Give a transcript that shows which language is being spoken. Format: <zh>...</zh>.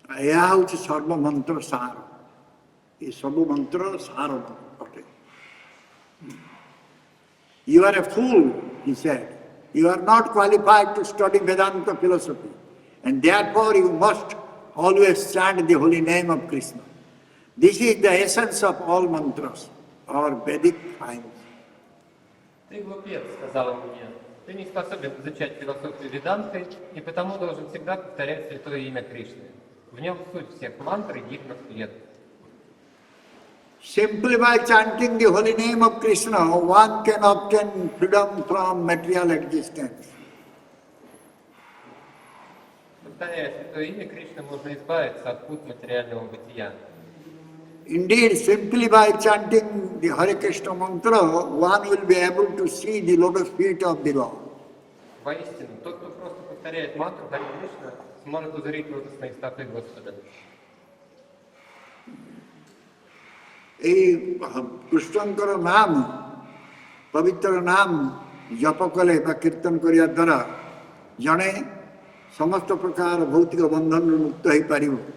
<or>ଏହା ହେଉଛି ସର୍ବମନ୍ତ୍ର ସାର ଏ ସବୁ ମନ୍ତ୍ରର ସାର ଅଟେ</or> <en>You are a fool, he said. You are not qualified to study Vedanta philosophy and therefore you must always chant the holy name of Krishna. This is the essence of all mantras or Vedic hymns.</en> <ru>Ты глупец, сказал он мне. Ты не способен изучать философию Веданты и потому должен всегда повторять святое имя Кришны. В нем суть всех мантр и гимнов лет.</ru> <en>Simply by chanting the holy name of Krishna, one can obtain freedom from material existence.</en> <ru>Повторяя святое имя Кришны, можно избавиться от пут материального бытия.</ru> <en>Indeed, simply by chanting the Hare Krishna mantra, one will be able to see the lotus feet of the Lord.</en> <ru>Воистину, тот, кто просто повторяет мантру Харе Кришна, сможет узреть лотосные стопы Господа.</ru> <or>এই কৃষ্ণଙ୍କର নাম ପବିତ୍ର ନାମ ଜପ କଲେ ବା କୀର୍ତ୍ତନ କରିବା ଦ୍ୱାରା ଜଣେ ସମସ୍ତ ପ୍ରକାର ଭୌତିକ ବନ୍ଧନରୁ ମୁକ୍ତ ହୋଇପାରିବ।</or>